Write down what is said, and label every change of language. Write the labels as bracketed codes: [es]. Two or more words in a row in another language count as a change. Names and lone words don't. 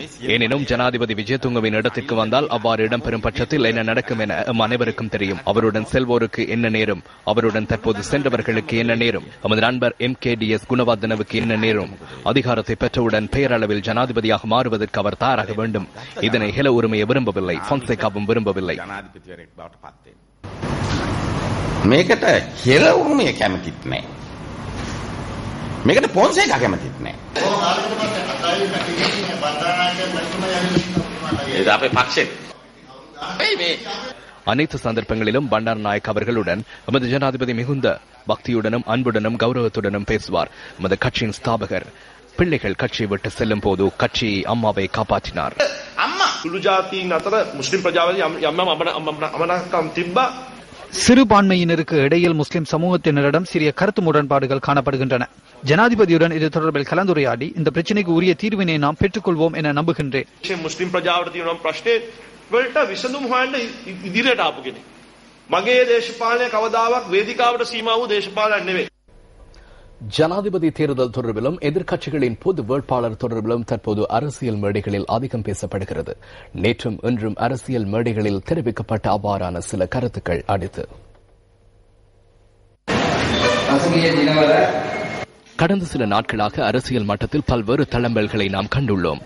[ta] எனினும் ஜனாதிபதி விஜயதுங்கவின் இடத்திற்கு வந்தால் அவ்வாறு இடம்பெறும் பட்சத்தில் என்ன நடக்கும் என அனைவருக்கும் தெரியும். அவருடன் செல்வோருக்கு என்ன நேரும், அவருடன் தற்போது சென்றவர்களுக்கு என்ன நேரும், நமது நண்பர் MKDS குணவர்தனவுக்கு என்ன நேரும். அதிகாரத்தை பெற்றவுடன் பெயரளவில் ஜனாதிபதியாக மாறுவதற்கு அவர் தயாராக வேண்டும். இதனை ஹெல உரிமையை விரும்பவில்லை, பொன்சேகாவும் விரும்பவில்லை. [si] මේකට හෙළ උරුමය කැමතිත් නෑ. මේකට පොන්සේකා කැමතිත් නෑ. ඒක අපේ පක්ෂේ. [ta] அனைத்து சந்தர்ப்பங்களிலும் பண்டாரநாயக் அவர்களுடன் நமது ஜனாதிபதி மிகுந்த பக்தியுடனும் அன்புடனும் கௌரவத்துடனும் பேசுவார். நமது கட்சியின் ஸ்தாபகர் பிள்ளைகள் கட்சியை விட்டு செல்லும் போது கட்சி அம்மாவை காப்பாற்றினார். சிறுபான்மையினருக்கு இடையில் முஸ்லிம் சமூகத்தினரிடம் சிறிய கருத்து முரண்பாடுகள் காணப்படுகின்றன. ஜனாதிபதியுடன் இது தொடர்பில் கலந்துரையாடி இந்த பிரச்சினைக்கு உரிய தீர்வினை நாம் பெற்றுக்கொள்வோம் என நம்புகின்றேன். [si] முஸ்லிம் பிரஜාවට තියෙන ප්‍රශ්නේ වලට විසඳුම් හොයන්න ඉදිරියට ආපු කෙනෙක්. මගේ දේශපාලනය කවදාවත් වේදිකාවට සීමා වූ දේශපාලනයක් නෙවෙයි. [ta] ஜனாதிபதி தேர்தல் தொடர்பிலும் எதிர்க்கட்சிகளின் பொது வேட்பாளர் தொடர்பிலும் தற்போது அரசியல் மேடைகளில் அதிகம் பேசப்படுகிறது. நேற்றும் இன்றும் அரசியல் மேடைகளில் தெரிவிக்கப்பட்ட அவ்வாறான சில கருத்துக்கள் அடுத்து கடந்த சில நாட்களாக அரசியல் மட்டத்தில் பல்வேறு தளம்பல்களை நாம் கண்டுள்ளோம்.